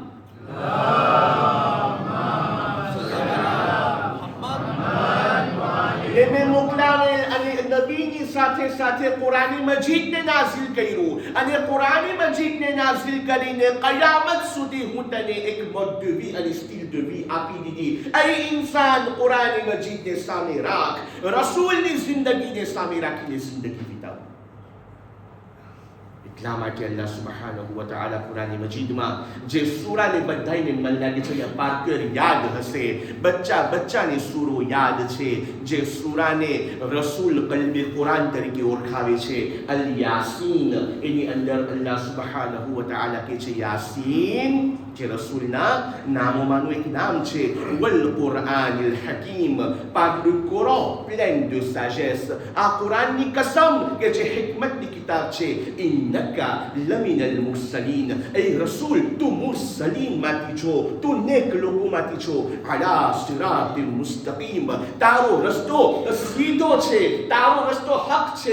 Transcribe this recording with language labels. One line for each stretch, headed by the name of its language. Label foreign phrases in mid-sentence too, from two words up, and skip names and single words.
Gujarati: એને મોકલાવેલ અને નબીની સાથે સાથે કુરાની મજીદને નાઝિલ કર્યું. અને કુરાની મજીદને નાઝિલ કરીને કયામત સુધી હું તને એક
French: mode de vie
Gujarati: અને
French: style de vie
Gujarati: આપી દીધી. એ ઇન્સાન કુરાની મજીદને સામે રાખ, રસૂલની જિંદગીને સામે રાખીને જિંદગી વિતાવ. એટલા માટે
Arabic: الله سبحانه وتعالى
Gujarati: કુરાની મજીદમાં જે સૂરાને બધાને મન લાગે છે પાકર યાદ હશે, બચ્ચાને સૂરો યાદ છે, જે સૂરાને રસૂલ
Arabic: قلب القرآن
Gujarati: તરીકે ઓળખાવે છે, અલ યાસીન. એની અંદર
Arabic: الله سبحانه وتعالى
Gujarati: કહે છે યાસીન, જે રસૂલના નામોમાંનું એક નામ છે.
Arabic: والقرآن الحكيم,
French: par le Coran plein de sagesse.
Gujarati: આ કુરાનની કસમ કે જે હિકમતની કિતાબ છે.
Arabic: إنك لمن المرسلين,
Gujarati: એ રસૂલ તું મુરસલીનમાંથી છો, તું નેક લોકોમાંથી છો.
Arabic: على صراط مستقيم,
Gujarati: તારો રસ્તો સીધો છે, તારો રસ્તો હક છે.